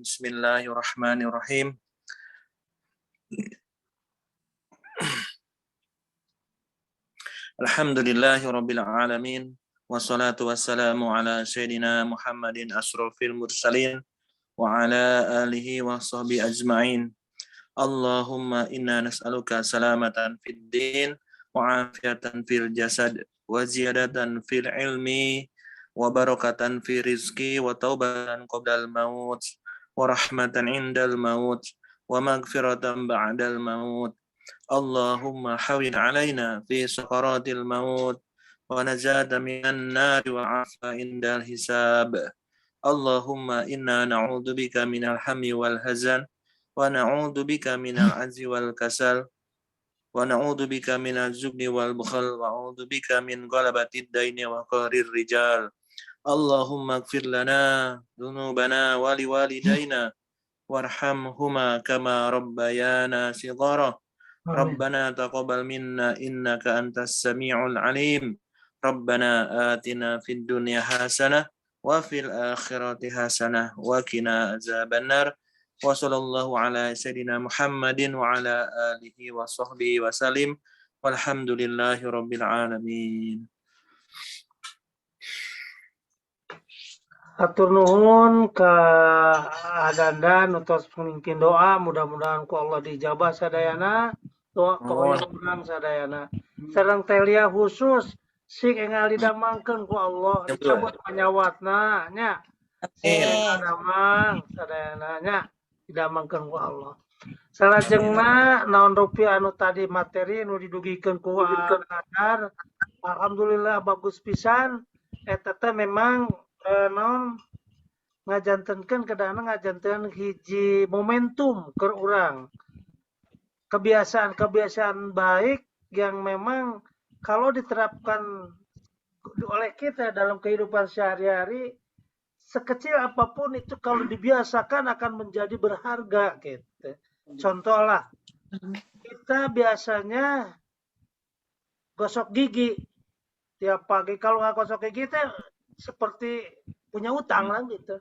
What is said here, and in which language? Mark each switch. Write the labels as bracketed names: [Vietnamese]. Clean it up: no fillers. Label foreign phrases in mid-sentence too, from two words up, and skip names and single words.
[Arabic] بسم الله الرحمن الرحيم. الحمد لله رب العالمين. والصلاة والسلام على سيدنا محمد أشرف المرسلين وعلى آله وصحبه أجمعين. اللهم إنا نسألك سلامة في الدين وعافية في الجسد وزيادة في العلم وبركة في الرزق وتوبة قبل الموت ورحمة عند الموت ومغفرة بعد الموت. اللهم هون علينا في سكرات الموت والنجاة من النار والعفو عند الحساب. اللهم إنا نعوذ بك من الهم والحزن ونعوذ بك من العجز والكسل ونعوذ بك من الجبن والبخل وأعوذ بك من غلبة الدين وقهر الرجال. اللهم اغفر لنا ذنوبنا ولوالدينا وارحمهما كما ربيانا صغارا. ربنا تقبل منا إنك أنت السميع العليم. ربنا آتنا في الدنيا حسنة وفي الآخرة حسنة وقنا عذاب النار. وصلى الله على سيدنا محمد وعلى آله وصحبه وسلم. والحمد لله رب العالمين. [Sundanese] Atur nuhun ka Dandan utos mungkin doa mudah-mudahan ku Allah dijabah sadayana doa kehoyong sadayana sareng telia khusus sing engal didamangkeun ku Allah dicabut panyawatna nya damang sadayana nya didamangkeun ku Allah salajengna naon rupiah anu tadi materi nu didugikeun ku Adar alhamdulillah bagus pisan eta teh memang non ngajantenkeun kadang ngajanten hiji momentum ke urang [Indonesian] kebiasaan baik yang memang kalau diterapkan oleh kita dalam kehidupan sehari-hari sekecil apapun itu kalau dibiasakan akan menjadi berharga gitu. Contohlah kita biasanya gosok gigi tiap pagi, kalau nggak gosok gigi itu seperti punya utang lah gitu.